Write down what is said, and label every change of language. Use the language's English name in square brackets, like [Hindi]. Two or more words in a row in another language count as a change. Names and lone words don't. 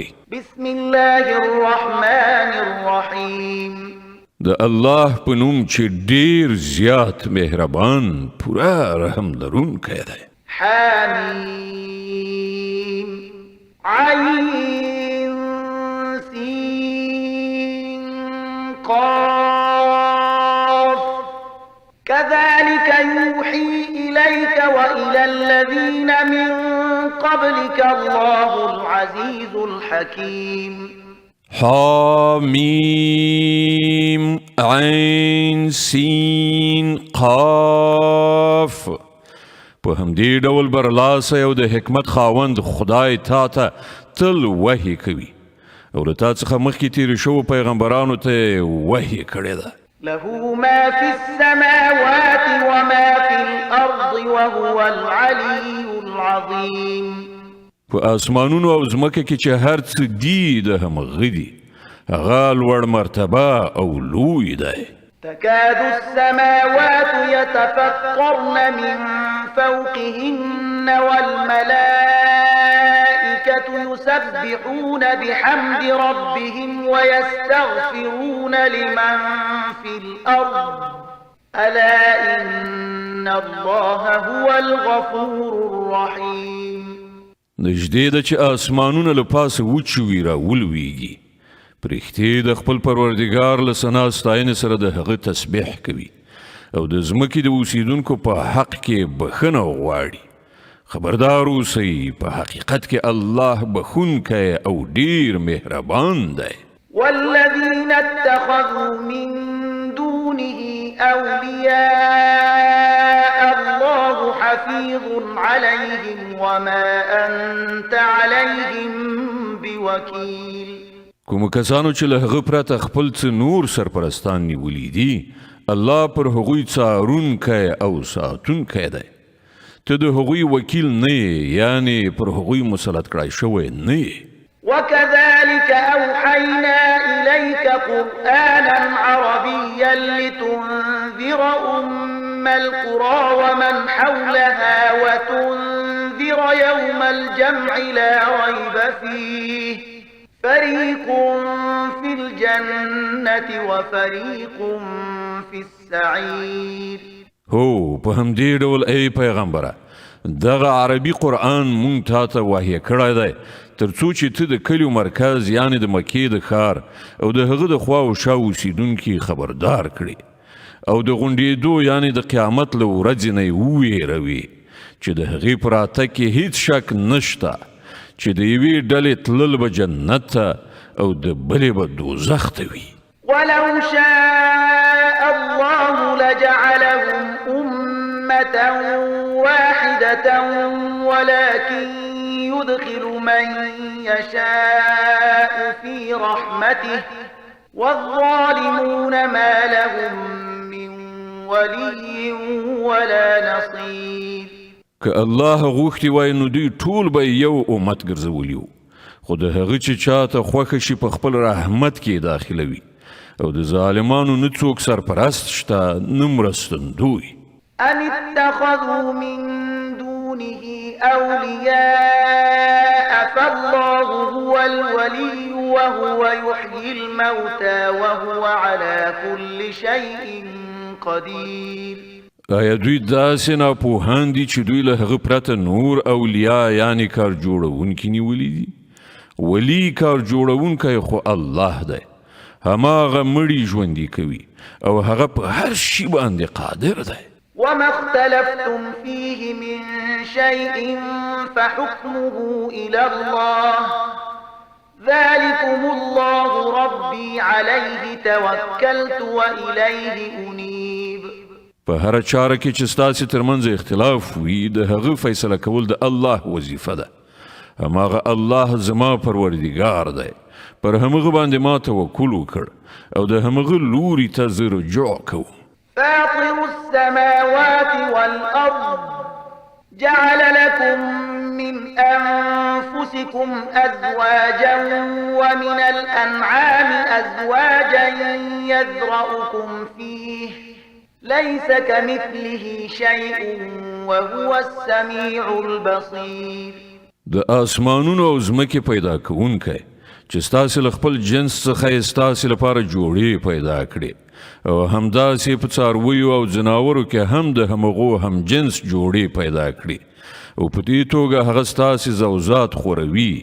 [Arabic] بسم الله الرحمن الرحیم. [Pashto] د الله په نوم چې ډیر زیات مهربان پورا رحم لرونکی دی. [Arabic] حمیم عین سین قاف كذلك يوحي إليك وإلى الذين من قبلك الله العزيز الحكيم. حامیم عین سین قاف. [Pashto] په همدې ډول برلاسه او د حکمت خاوند خدای تا ته تل وحی کوي او له تا څخه مخکې تیرې شوو پیغمبرانو ته وحی کړې ده. [Arabic] له ما في السماوات وما في الأرض وهو العلي العظيم. [Pashto] په اسمانونو او ځمکه کې چې هر څه دي د همغه دي هغه لوړ مرتبه او لوی دی. [Arabic] تكاد السماوات يتفطرن من فوقهن والملائكة يسبحون بحمد ربهم ويستغفرون لمن في الأرض ألا إن الله هو الغفور الرحيم. [Pashto] نږدې ده چې اسمانونه له پاسه وچوي را ولویږي پرښتې د خپل پروردګار له ثنا ستاینې سره د هغه تسبیح کوي او د ځمکې د اوسیدونکو په حق کې بخښنه غواړي. خبردار اوسئ په حقیقت کې الله بخښونکی او ډیر مهربان دی. [Arabic] والذين اتخذوا من دونه أولياء الله حفيظ عليهم وما أنت عليهم بوكيل. [Pashto] کوم کسانو چې له هغه پرته خپل څه نور سرپرستان نیولي دي الله پر هغوی څارونکی او ساتونکی دی. ته د هغوی وکیل نه یې یعنی پر هغوی مسلط کړای شوی نه یې. [Arabic] وكذلك أوحينا إليك قرآنا عربيا لتنذر أم القرى ومن حولها وتنذر يوم الجمع لا ريب فيه فريق في الجنة وفريق في السعير. [Pashto] هو په همدې ډول ای پیغمبره دغه عربي قرآن مونږ تا ته وحی کړی دی ترڅو چې ته د کلیو مرکز یعنی د مکې د ښار او د هغه د خوا او شا اوسیدونکي خبردار کړي او د غونډېدو یعنی د قیامت له ورځې نه یې وویروي چې د هغې په راتګ کې هیڅ شک نشته چې د یوې ډلې تلل به جنت ته او د بلې به دوزخ ته وي. [Arabic] ولو شاء الله لجعلهم أمة واحدة ولكن يدخل من يشاء في رحمته والظالمون ما لهم من ولي ولا نصير. [Pashto] که الله غوښتي وای نو دوی ټول به یو امت ګرځولی وو خو د هغه چې چاته خوښه شي په خپل رحمت کې داخلوي او د ظالمانو نه څوک سرپرست شته نه مرستندوی. [Arabic] أم اتخذوا من دونه أولياء فالله هو الولي وهو يحيي الموتى وهو على كل شيء قدير. [Pashto] آیا دوی داسې ناپوهان دي چې دوی له هغه پرته نور اولیاء یعنی کار جوړونکي نیولي دي؟ ولی کار جوړونکی خو الله دی هماغه مړي ژوندي کوي او هغه په هر شي باندې قادر دی. [Arabic] وما اختلفتم فيه من شيء فحكمه إلى الله ذلكم الله ربي عليه توكلت وإليه أنيب. [Pashto] په هر چاره کې چې ستاسو ترمنځ اختلاف وي د هغه فیصله کول د الله وظیفه ده. هماغه الله زما پروردګار دی پر همغه باندې ما توکل وکړ او د همغه لوري ته زه رجوع کوم. [Arabic] فاطر السماوات والأرض جعل لكم من أنفسكم أزواجا ومن الأنعام أزواجا يذرأكم فيه ليس كمثله شيء وهو السميع البصير. [Pashto] د آسمانونو او ځمکې پیدا کوونکی چې ستاسې له خپل جنس څخه یې ستاسې لپاره جوړې پیدا کړې او همداسې په څارویو او ځناورو کې هم د همغو هم جنس جوړې پیدا کړې او په دې توګه هغه ستاسې زوزات خوروي.